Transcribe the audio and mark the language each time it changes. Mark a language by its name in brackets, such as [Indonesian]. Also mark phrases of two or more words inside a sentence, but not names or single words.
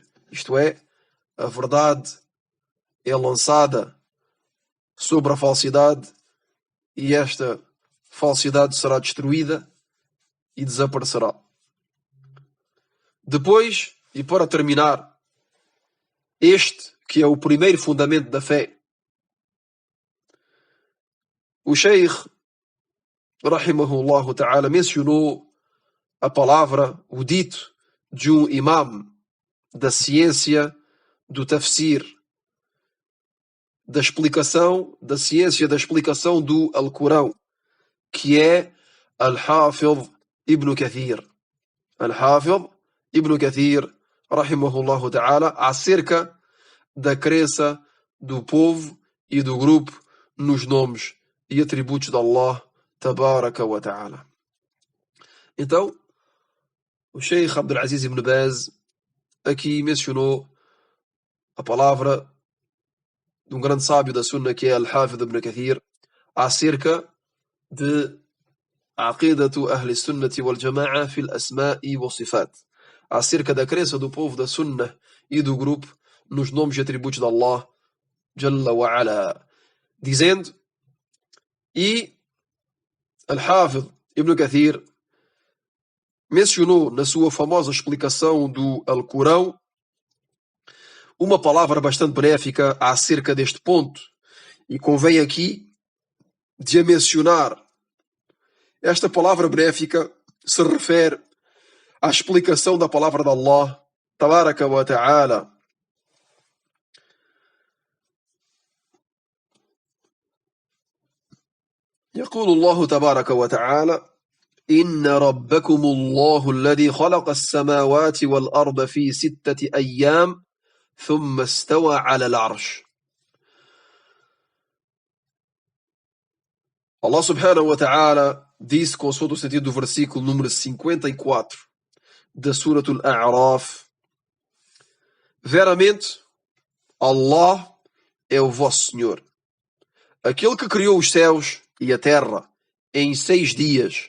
[Portuguese] Isto é, a verdade é lançada sobre a falsidade e esta falsidade será destruída e desaparecerá. Depois, e para terminar, este que é o primeiro fundamento da fé, o Sheikh [Arabic] رحمه الله تعالى [Portuguese] mencionou a palavra, o dito de um imam da ciência do tafsir, da explicação, da ciência da explicação do Alcorão, que é Al-Hafidh Ibn Kathir. Al-Hafidh Ibn Kathir, [Arabic] رحمه الله تعالى, [Portuguese] acerca da crença do povo e do grupo nos nomes e atributos de [Arabic] الله تبارك وتعالى. [Portuguese] Então, o Sheikh Abdul Aziz Ibn Baz aqui mencionou a palavra de um grande sábio da Sunna que é Al-Hafidh Ibn Kathir acerca de [Arabic] عقيدة أهل السنة والجماعة في الأسماء والصفات, [Portuguese] acerca da crença do povo da Sunna e do grupo nos nomes e atributos de [Arabic] الله جل وعلا, [Portuguese] dizendo, e Al-Hafidh Ibn Kathir mencionou na sua famosa explicação do Alcorão uma palavra bastante benéfica acerca deste ponto, e convém aqui de a mencionar. Esta palavra benéfica se refere à explicação da palavra de [Arabic] الله تبارك وتعالى, يقول الله تبارك وتعالى إن ربكم الله الذي خلق السماوات والأرض في 6 أيام ثم استوى على العرش. الله سبحانه وتعالى [Portuguese] disse, consoante o sentido do versículo número 54 da Surat Al-A'raf, veramente Allah é o vosso Senhor, aquele que criou os céus e a terra em 6 dias.